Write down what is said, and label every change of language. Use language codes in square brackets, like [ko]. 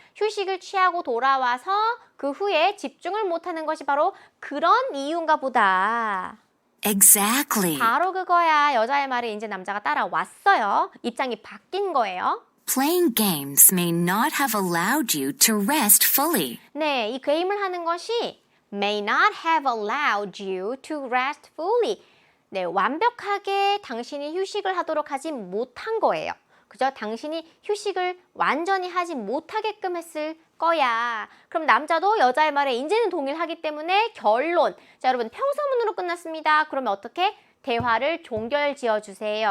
[ko] 휴식을 취하고 돌아와서 그 후에 집중을 못하는 것이 바로 그런 이유인가 보다. [en] Exactly. [ko] 바로 그거야. 여자의 말에 이제 남자가 따라왔어요. 입장이 바뀐 거예요. [en] Playing games may not have allowed you to rest fully. [ko] 네, 이 게임을 하는 것이 [en] may not have allowed you to rest fully. [ko] 네, 완벽하게 당신이 휴식을 하도록 하지 못한 거예요. 그죠? 당신이 휴식을 완전히 하지 못하게끔 했을 거야. 그럼 남자도 여자의 말에 이제는 동의를 하기 때문에 결론. 자, 여러분 평서문으로 끝났습니다. 그러면 어떻게? 대화를 종결 지어주세요.